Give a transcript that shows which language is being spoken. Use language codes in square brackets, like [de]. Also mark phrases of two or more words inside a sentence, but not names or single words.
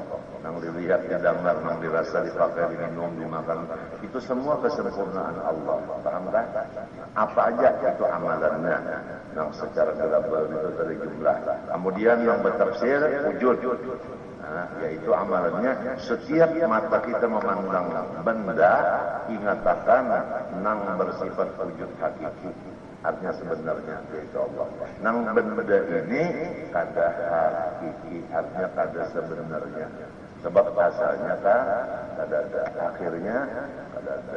[id] Yang dilihat, didengar, yang dirasa, dipakai, diminum, dimakan, itu semua kesempurnaan Allah. Paham kan? Apa aja itu amalannya. Yang secara global itu dari jumlah. Kemudian yang bertafsir wujud. Yaitu amalannya setiap mata kita memandang benda, ingatakan nang bersifat wujud hakiki. Artinya sebenarnya yaitu Allah. Nang benda ini kada hakiki, artinya kada sebenarnya. Sebab asalnya kada ada, akhirnya kada ada.